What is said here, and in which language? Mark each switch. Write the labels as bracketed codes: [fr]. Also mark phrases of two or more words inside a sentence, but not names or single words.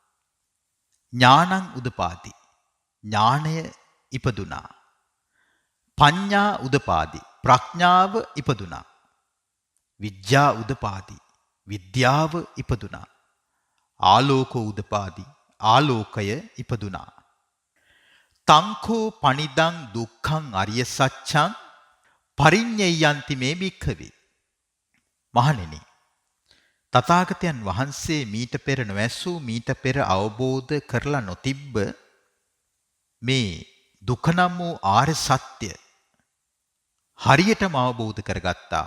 [pi] ඥානං උදපාදි [si] ඥානය ඉපදුනා. [pi] පඤ්ඤා උදපාදි [si] ප්‍රඥාව ඉපදුනා. [pi] විද්‍යා උදපාදි [si] විද්‍යාව ඉපදුනා. [pi] ආලෝකෝ උදපාදි [si] ආලෝකය ඉපදුනා. [pi] තංකෝ පනිදං දුක්ඛං අරිය සත්‍යං පරිඤ්ඤයන්ති මේ භික්ඛවේ. [si] මහණෙනි, තථාගතයන් වහන්සේ මීට පෙර නොඇසූ, මීට පෙර අවබෝධ කරලා නොතිබ්බ මේ දුක නම් වූ ආර්ය සත්‍ය හරියටම අවබෝධ කරගත්තා.